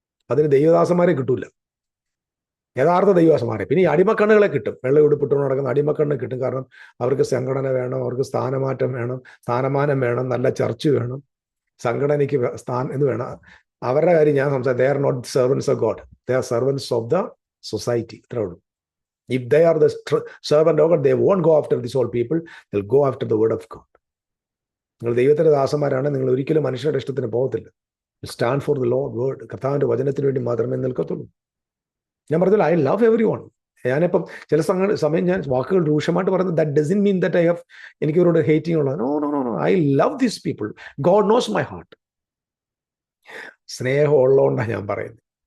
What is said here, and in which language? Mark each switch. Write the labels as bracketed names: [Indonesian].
[Malayalam] അതിന് ദൈവദാസന്മാരെ കിട്ടൂല, യഥാർത്ഥ ദൈവദാസന്മാരെ. പിന്നെ ഈ അടിമക്കണ്ണുകളെ കിട്ടും, വെള്ള ഉടുപ്പിട്ടുകൊണ്ട് നടക്കുന്ന അടിമക്കണ്ണ് കിട്ടും. കാരണം അവർക്ക് സംഘടന വേണം, അവർക്ക് സ്ഥാനമാറ്റം വേണം, സ്ഥാനമാനം വേണം, നല്ല ചർച്ച് വേണം, സംഘടനയ്ക്ക് എന്ന് വേണം. അവരുടെ കാര്യം ഞാൻ സംസാരിക്കും. [English] They are not servants of God, they are servants of the society. [Malayalam] ഇത്രേ ഉള്ളൂ. [English] If they are the servant of God, they won't go after these old people. They'll go after the word of God. [Malayalam] നിങ്ങൾ ദൈവത്തിന്റെ ദാസന്മാരാണ്. നിങ്ങൾ ഒരിക്കലും മനുഷ്യരുടെ ഇഷ്ടത്തിന് പോകത്തില്ല. [English] Stand for the Lord word. [Malayalam] കർത്താവിന്റെ വചനത്തിന് വേണ്ടി മാത്രമേ നിൽക്കത്തുള്ളൂ. ഞാൻ പറഞ്ഞില്ല, [English] I love everyone. [Malayalam] ഞാനിപ്പം ചില സമയം ഞാൻ വാക്കുകൾ രൂക്ഷമായിട്ട് പറയുന്നത്, [English] that doesn't mean that I have, [Malayalam] എനിക്ക് ഇവരോട് ഹേറ്റിംഗ് ഉള്ളത്. [English] No no no no, I love these people. God knows my heart. [Malayalam] സ്നേഹം ഉള്ളതുകൊണ്ടാണ് ഞാൻ പറയുന്നത്.